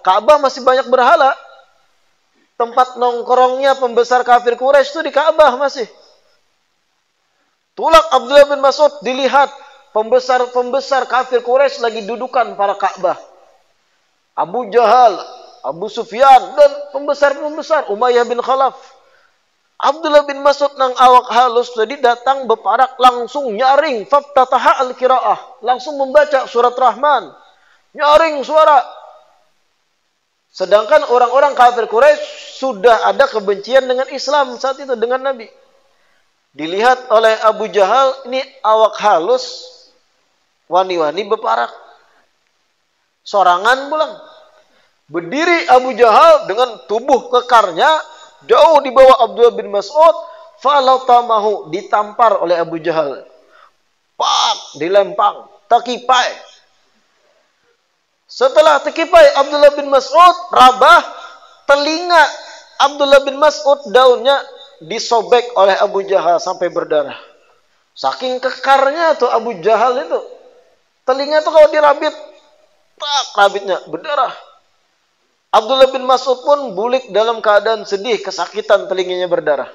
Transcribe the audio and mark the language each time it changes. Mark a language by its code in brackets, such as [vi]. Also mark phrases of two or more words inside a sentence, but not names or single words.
[id] Ka'bah masih banyak berhala. Tempat nongkrongnya pembesar kafir Quraisy itu di Ka'bah masih. Tulak Abdullah bin Mas'ud dilihat pembesar kafir Quraisy lagi dudukan para Ka'bah. Abu Jahal, Abu Sufyan, dan pembesar-pembesar Umayyah bin Khalaf. [bjn] Abdullah bin Mas'ud nang awak halus tadi datang beparak langsung nyaring [ar] faftataha al-qiraah, [bjn] langsung membaca surat Rahman. [id] Nyaring suara. Sedangkan orang-orang kafir Quraisy sudah ada kebencian dengan Islam saat itu, dengan Nabi. Dilihat oleh Abu Jahal, [bjn] ini awak halus, wani-wani beparak. Sorangan pulang. [id] Berdiri Abu Jahal dengan tubuh kekarnya jauh di bawah Abdullah bin Mas'ud, falatamahu, ditampar oleh Abu Jahal. [bjn] Pak, dilempang, takipai. [id] Setelah takipai Abdullah bin Mas'ud, rabah, telinga Abdullah bin Mas'ud daunnya disobek oleh Abu Jahal sampai berdarah. Saking kekarnya tuh Abu Jahal itu. [bjn] Telinga tuh kalau dirabit, tak, rabitnya berdarah. [id] Abdullah bin Mas'ud pun bulik dalam keadaan sedih, kesakitan, telinganya berdarah.